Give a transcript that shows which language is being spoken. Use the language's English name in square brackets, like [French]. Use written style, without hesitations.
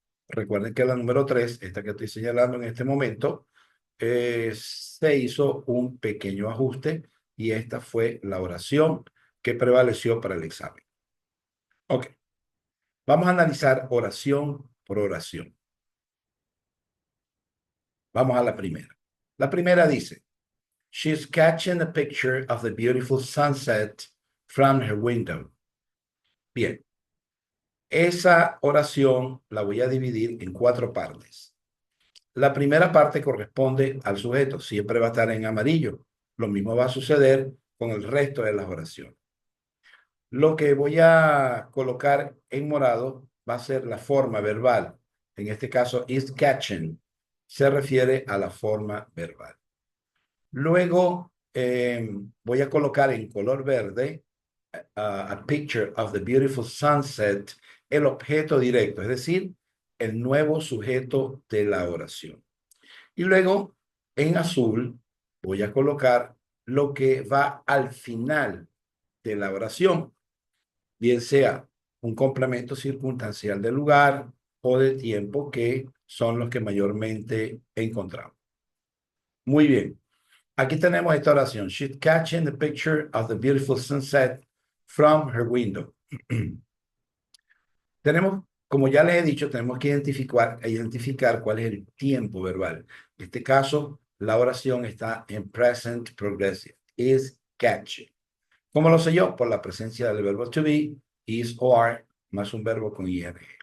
[Spanish] Recuerden que la número 3, esta que estoy señalando en este momento, se hizo un pequeño ajuste y esta fue la oración que prevaleció para el examen. Ok, vamos a analizar oración por oración. Vamos a la primera. La primera dice, [English] She's catching a picture of the beautiful sunset from her window. [Spanish] Bien, esa oración la voy a dividir en 4 partes. La primera parte corresponde al sujeto, siempre va a estar en amarillo. Lo mismo va a suceder con el resto de las oraciones. Lo que voy a colocar en morado va a ser la forma verbal. En este caso, [English] is catching. [Spanish] Se refiere a la forma verbal. Luego voy a colocar en color verde [English] a picture of the beautiful sunset, [Spanish] el objeto directo, es decir, el nuevo sujeto de la oración. Y luego en azul voy a colocar lo que va al final de la oración, bien sea un complemento circunstancial del lugar o de tiempo, que son los que mayormente encontramos. Muy bien. Aquí tenemos esta oración. [English] She's catching the picture of the beautiful sunset from her window. [Spanish] Tenemos, como ya les he dicho, tenemos que identificar cuál es el tiempo verbal. En este caso, la oración está en present progressive. [English] Is catching. [Spanish] ¿Cómo lo sé yo? Por la presencia del verbo to be, is o are, más un verbo con ing.